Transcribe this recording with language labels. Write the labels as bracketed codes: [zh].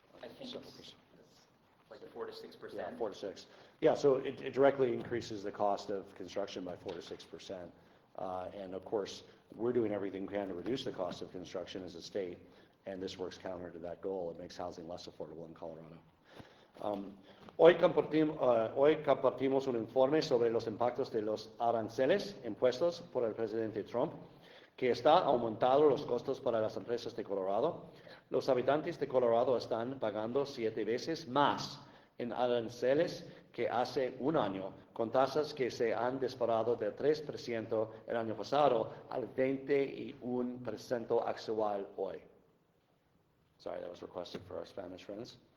[en] I think it's like 4 to 6%. Yeah, 4 to 6. Yeah, so it directly increases the cost of construction by 4 to 6%. And of course, we're doing everything we can to reduce the cost of construction as a state, and this works counter to that goal. It makes housing less affordable in Colorado. [es] Hoy compartimos un informe sobre los impactos de los aranceles impuestos por el presidente Trump, que está aumentando los costos para las empresas de Colorado. Los habitantes de Colorado están pagando 7 veces más en aranceles que hace un año, con tasas que se han disparado del 3% el año pasado al 21% actual hoy. [en] Sorry, that was requested for our Spanish friends.